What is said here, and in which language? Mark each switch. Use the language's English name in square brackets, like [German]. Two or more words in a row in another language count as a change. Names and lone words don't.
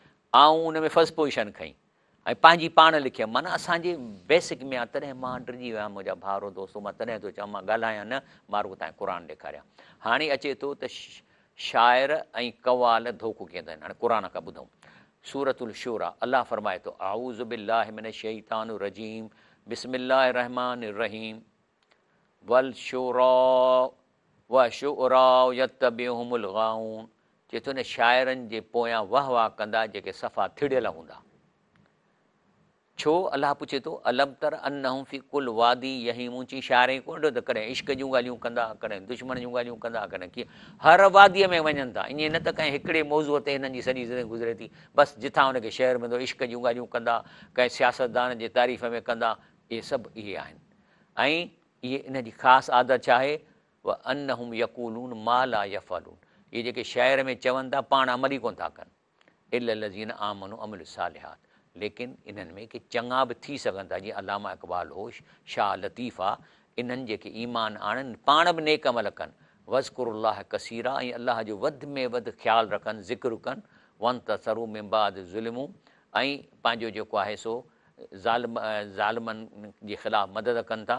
[Sindhi] ऐं उन में [English] first position [Sindhi] खईं ऐं पंहिंजी पाण लिखियमि। माना असांजे बेसिक में आहे। तॾहिं मां डिॼी वियो मुंहिंजा भाउरो दोस्तो। मां तॾहिं थो चवां मां ॻाल्हायां न, मां रुॻो तव्हांखे क़ुर ॾेखारियां। हाणे अचे थो त शाइर ऐं कवाल धोखो कंदा आहिनि। हाणे क़ुर खां ॿुधूं। सूरतुल शूरा अलाह फरमाए थो [Arabic] أعوذ بالله من الشيطان الرجيم بسم الله الرحمن الرحيم والشعراء والشعراء يتبعهم الغاوون. [Sindhi] चए थो न शाइरनि जे पोयां वाह वाह कंदा जेके सफ़ा थिड़ियल हूंदा। छो? अलाह पुछे थो [Arabic] ألم تر أنهم في كل واد يهيمون. [Sindhi] चई शाइर ई कोन त कॾहिं इश्क जूं ॻाल्हियूं कंदा, कॾहिं दुश्मन जूं ॻाल्हियूं कंदा, कॾहिं कीअं। हर वादीअ में वञनि था। ईअं न त कंहिं हिकिड़े मौज़ूअ ते हिननि जी सॼी ज़िंदगी गुज़रे थी। बसि जिथां हुनखे शहर मिलंदो इश्क जूं ॻाल्हियूं कंदा, कंहिं सियासतदान जे तारीफ़ में कंदा। इहे सभु इहे आहिनि। ऐं इहे इन जी ख़ासि आदत छा आहे? [Arabic] وأنهم يقولون ما لا يفعلون. [Sindhi] इहे जेके शाइर में चवनि था पाण अमल ई कोन था कनि। [Arabic] إلا الذين آمنوا عملوا الصالحات. [Sindhi] लेकिन इन्हनि में के चङा बि थी सघनि था। जीअं अलामा इक़बाल हो, शाह लतीफ़ आहे। इन्हनि जेके ईमान आणनि पाण बि नेक अमल कनि। [Arabic] وذكروا الله كثيرا [Sindhi] ऐं अलाह जो वधि में वधि ख़्यालु रखनि, ज़िक्र कनि। [Arabic] وانتصروا من بعد ظلموا. [Sindhi] ऐं पंहिंजो जेको आहे सो ज़ालिमनि जे ख़िलाफ़ु मदद कनि था।